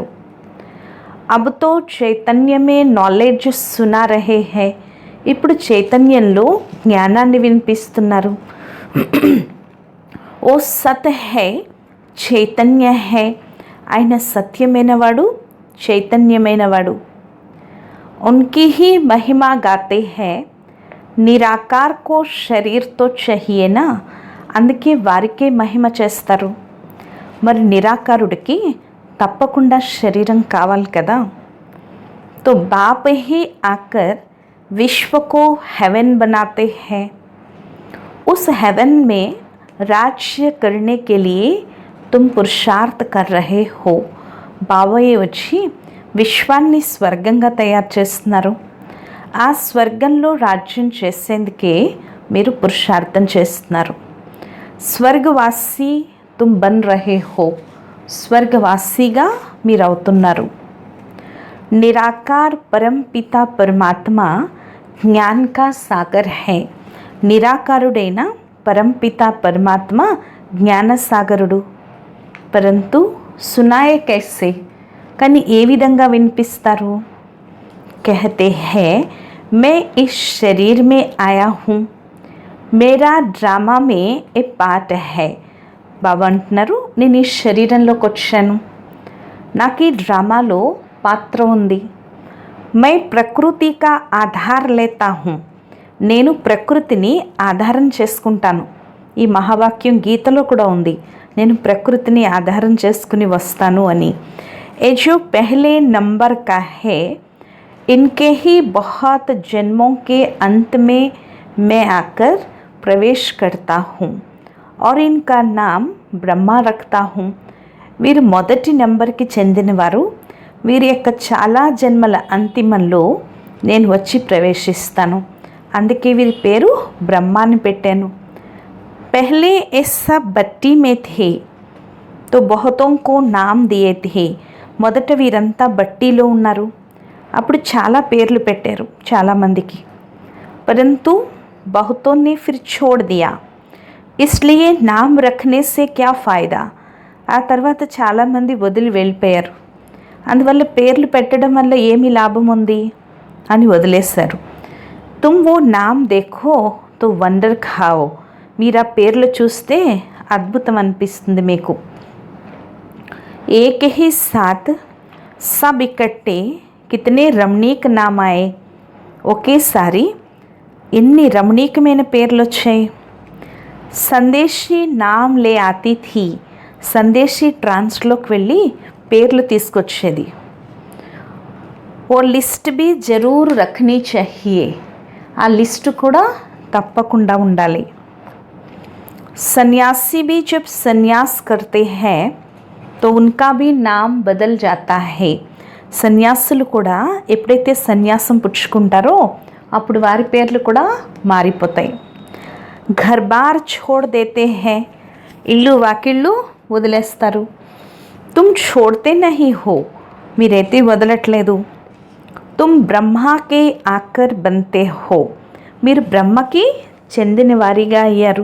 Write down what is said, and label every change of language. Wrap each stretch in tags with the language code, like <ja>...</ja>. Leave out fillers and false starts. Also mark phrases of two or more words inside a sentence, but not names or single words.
<hi>अब तो चैतन्य में नॉलेज सुना रहे हैं.</hi> <te>ఇప్పుడు చైతన్యంలో జ్ఞానాన్ని వినిపిస్తున్నారు.</te> <hi>वो सत् है चैतन्य है.</hi> <te>ఆయన సత్యమైనవాడు, చైతన్యమైనవాడు.</te> <hi>उनकी ही महिमा गाते हैं. निराकार को शरीर तो चाहिए ना,</hi> <te>అందుకే వారికే మహిమ చేస్తారు. మరి నిరాకారుడికి తప్పకుండా శరీరం కావాలి కదా.</te> <hi>तो बाप ही आकर विश्व को हेवन बनाते हैं. उस हेवन में राज्य करने के लिए तुम पुरुषार्थ कर रहे हो.</hi> <te>బాబాయే వచ్చి విశ్వాన్ని స్వర్గంగా తయారు చేస్తున్నారు. ఆ స్వర్గంలో రాజ్యం చేసేందుకే మీరు పురుషార్థం చేస్తున్నారు.</te> <hi>स्वर्गवासी तुम बन रहे हो.</hi> <te>స్వర్గవాసిగా మీరవుతున్నారు.</te> <hi>निराकार परमपिता परमात्मा ज्ञान का सागर है.</hi> <te>నిరాకారుడైన పరంపిత పరమాత్మ జ్ఞానసాగరుడు.</te> <hi>परंतु सुनाए कैसे,</hi> <te>కానీ ఏ విధంగా వినిపిస్తారు?</te> <hi>कहते हैं मैं इस शरीर में आया हूँ, मेरा ड्रामा में ये पार्ट है.</hi> <te>బాబా అంటున్నారు, నేను ఈ శరీరంలోకి వచ్చాను, నాకు ఈ డ్రామాలో పాత్ర ఉంది.</te> <hi>मैं प्रकृति का आधार लेता हूँ,</hi> <te>నేను ప్రకృతిని ఆధారం చేసుకుంటాను. ఈ మహావాక్యం గీతలో కూడా ఉంది, నేను ప్రకృతిని ఆధారం చేసుకుని వస్తాను అని.</te> <hi>ये जो पहले नंबर का है, इनके ही बहुत जन्मों के अंत में मैं आकर प्रवेश करता हूँ और इनका नाम ब्रह्मा रखता हूँ.</hi> <te>వీరు మొదటి నెంబర్కి చెందినవారు. వీరి యొక్క చాలా జన్మల అంతిమంలో నేను వచ్చి ప్రవేశిస్తాను, అందుకే వీరి పేరు బ్రహ్మాని పెట్టాను.</te> <hi>पहले इस सब बट्टी में थे तो बहुतों को नाम दिए थे.</hi> <te>మొదట వీరంతా బట్టీలో ఉన్నారు, అప్పుడు చాలా పేర్లు పెట్టారు చాలామందికి.</te> <hi>परंतु बहुतों ने फिर छोड़ दिया, इसलिए नाम रखने से क्या फ़ायदा.</hi> <te>ఆ తర్వాత చాలామంది వదిలి వెళ్ళిపోయారు, అందువల్ల పేర్లు పెట్టడం వల్ల ఏమి లాభం ఉంది అని వదిలేశారు.</te> <hi>तुम वो नाम देखो तो वंडर खाओ,</hi> <te>మీరు ఆ పేర్లు చూస్తే అద్భుతం అనిపిస్తుంది మీకు.</te> <hi>एक ही साथ सब इकट्ठे कितने रमणीक नाम आए,</hi> <te>ఒకేసారి ఎన్ని రమణీకమైన పేర్లు వచ్చాయి.</te> <hi>संदेशी नाम ले आती थी,</hi> <te>సందేశీ ట్రాన్స్లోకి వెళ్ళి పేర్లు తీసుకొచ్చేది.</te> <hi>वो लिस्ट भी ज़रूर रखनी चाहिए,</hi> <te>ఆ లిస్టు కూడా తప్పకుండా ఉండాలి.</te> <hi>సన్యాసి भी जब संन्यास करते हैं तो उनका भी नाम बदल जाता है.</hi> <te>సన్యాసులు కూడా ఎప్పుడైతే సన్యాసం పుచ్చుకుంటారో అప్పుడు వారి పేర్లు కూడా మారిపోతాయి.</te> <hi>घर बार छोड़ देते हैं,</hi> <te>ఇల్లు వాకిళ్ళు వదిలేస్తారు.</te> <hi>తుమ్ छोड़ते नहीं हो,</hi> <te>మీరైతే వదలట్లేదు.</te> <hi>तुम ब्रह्मा के आकर बनते हो,</hi> <te>మీరు బ్రహ్మకి చెందిన వారిగా అయ్యారు.</te>